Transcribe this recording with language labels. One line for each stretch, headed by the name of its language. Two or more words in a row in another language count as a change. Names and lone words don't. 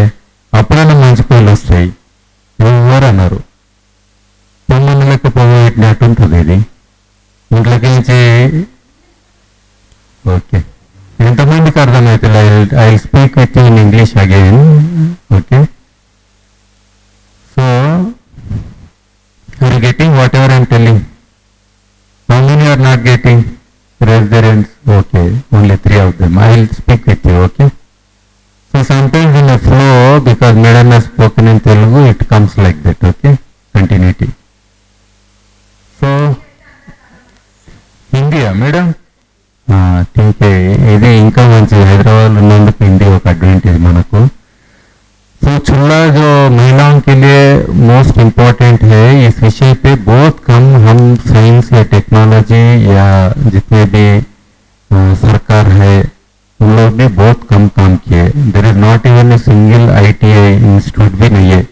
Telugu: అప్పుడైనా మంచి పొగలు వస్తాయి. ఎవరు అన్నారు? పొమ్మన్న లెక్క పొగ పెట్టినట్టు ఉంటుంది ఇది. ఇంట్లోకి నుంచి ఓకే, ఎంతమందికి అర్థమవుతుంది?
English: I speak with in English again. Okay, so you are getting whatever I am telling. How many are not getting? Raise their hands. Okay, only 3 of them. I will speak with you. Okay. So sometimes in a flow, because madam has spoken in Telugu, it comes like that. Okay, continuity. So India, madam.
Hindi: ठीक है.
Telugu: ఇది ఇంకా మంచి హైదరాబాద్ ఉన్నందుకు హిందీ ఒక అడ్వాంటేజ్ మనకు.
Hindi: तो चूल्हा जो महिलाओं के लिए
English: most important
Hindi: है, इस विषय पे बहुत कम हम साइंस या टेक्नोलॉजी या जितने भी सरकार है उन लोग भी बहुत कम काम किए.
English: There is not even a single ITI institute
Hindi: भी नहीं है.